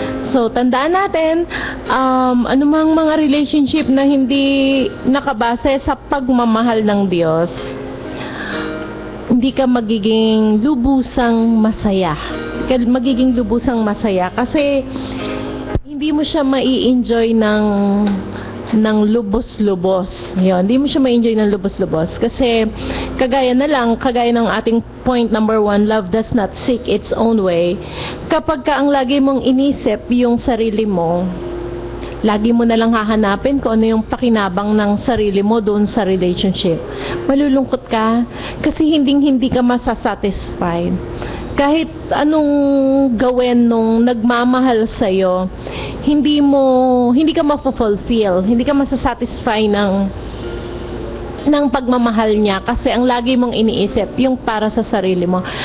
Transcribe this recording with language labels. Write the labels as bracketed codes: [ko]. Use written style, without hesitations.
[tl] So, tandaan natin, anumang mga relationship na hindi nakabase sa pagmamahal ng Diyos, hindi ka magiging lubusang masaya. Magiging lubusang masaya kasi hindi mo siya mai-enjoy ng lubos-lubos. Yun, hindi mo siya ma-enjoy ng lubos-lubos. Kasi, kagaya ng ating point number 1, [en] love does not seek its own way. [tl] Kapag ka ang lagi mong inisip yung sarili mo, lagi mo na lang hahanapin kung ano yung pakinabang ng sarili mo doon sa relationship. Malulungkot ka kasi hindi ka masasatisfied. Kahit anong gawin nung nagmamahal sa'yo, hindi ka mafulfill, hindi ka masasatisfy ng pagmamahal niya kasi ang lagi mong iniisip yung para sa sarili mo.